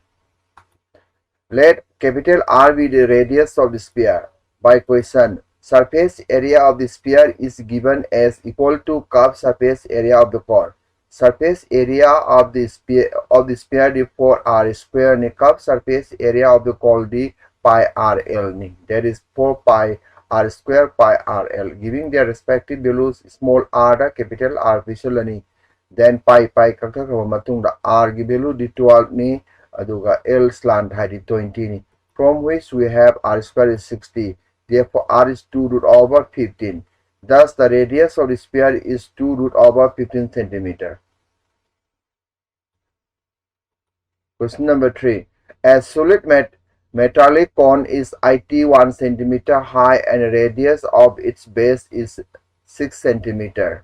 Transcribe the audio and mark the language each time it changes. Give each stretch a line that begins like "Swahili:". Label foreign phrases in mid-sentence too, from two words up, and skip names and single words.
English: Let capital R be the radius of the sphere. By question, surface area of the sphere is given as equal to curved surface area of the cone. Surface area of the sphere the 4r square ni curved surface area of the cone the pi rl ni. That is 4 pi r square pi rl. Giving their respective values, small r da capital R visual ni. Then pi
Manipuri: kakakaba matungda
English: r gi value the 12 ni. Aduga L slant height 20 ni, from which we have r square is 60. Therefore r is 2 root over 15. Thus the radius of the sphere is 2 root over 15 cm. Question number 3. A solid metallic cone is it 1 cm high and radius of its base is 6 cm.